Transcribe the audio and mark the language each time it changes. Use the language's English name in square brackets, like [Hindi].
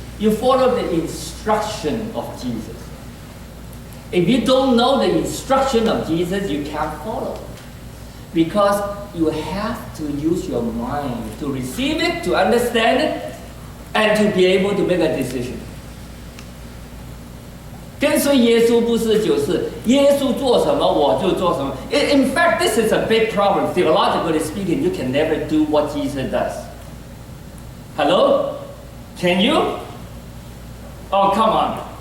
[English] You follow the instruction of Jesus. If you don't know the instruction of Jesus, you can't follow. Because you have to use your mind to receive it, to understand it, and to be able to make a decision. [Chinese] 跟随耶稣不是就是耶稣做什么我就做什么。 [English] In fact, this is a big problem. Theologically speaking, you can never do what Jesus does. Hello? Can you? Oh, come on.